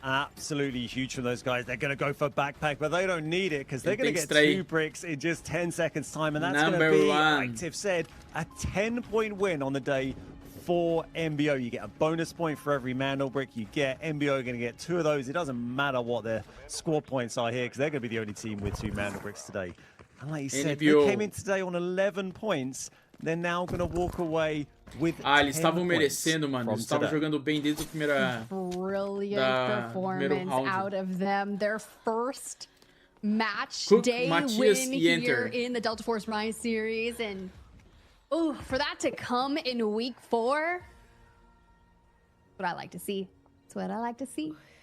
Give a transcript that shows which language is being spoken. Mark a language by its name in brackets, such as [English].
[English] Absolutely huge from those guys. They're going to go for backpack, but they don't need it because they're going to get 2 bricks in just 10 seconds time, and that's going to be, like Tiff said, a 10-point win on the day for MBO. You get a bonus point for every Mandel brick you get. MBO are going to get 2 of those. It doesn't matter what their squad points are here because they're going to be the only team with 2 Mandel bricks today. And like you said, they came in today on 11 points. They're now going to walk away with [Portuguese] eles estavam merecendo, mano. Eles estavam jogando bem desde a primeira... [English] Brilliant performance out of them. Their first match day Matias win here in the Delta Force Rise series. And ooh, for that to come in week 4, that's what I like to see. That's what I like to see.